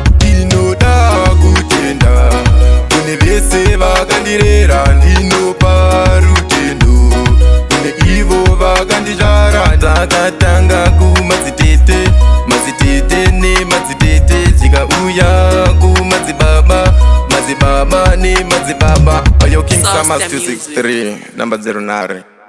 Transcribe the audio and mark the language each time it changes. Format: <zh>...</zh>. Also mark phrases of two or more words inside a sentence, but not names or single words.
<sn>Ndinoda kutenda, kune vese vakandirera, ndinopa rutendo. Kune ivo vakandidyara, ndakatanga kumadzitete, madzitete nemadzitete, zvikauya kumadzibaba, madzibaba nemadzibaba.</sn> <en>Oyo King Sauce Summers the music. two six three, number zero nine.</en>